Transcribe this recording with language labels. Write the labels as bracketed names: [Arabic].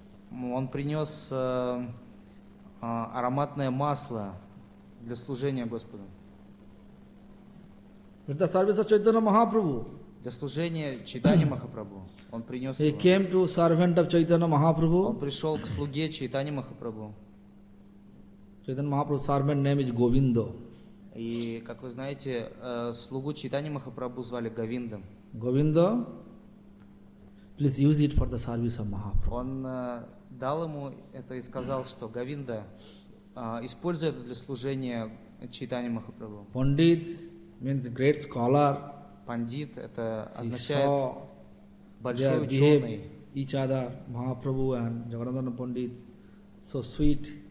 [Russian] Он принес ароматное масло для служения Господу. [English] With the service of Chaitanya Mahaprabhu. [Russian] Для служения Чайтани Махапрабху. Он принес [English] He [Russian] его. [English] Came to servant of Chaitanya Mahaprabhu. [Russian] Он пришел к слуге Чайтани Махапрабху. [English] Chaitanya Mahaprabhu's servant name is Govinda. [Russian] И, как вы знаете, слугу Чайтани Махапрабху звали Говинда. [English] Govinda, please use it for the service of Mahaprabhu. [Russian] Он дал ему это и сказал, что Говинда, используй это для служения Чайтани Махапрабху. [English] Pandit means great scholar. [Russian] Пандит – это означает большой ученый. [English] Each other, Mahaprabhu and Jagannatha Pandit, so sweet.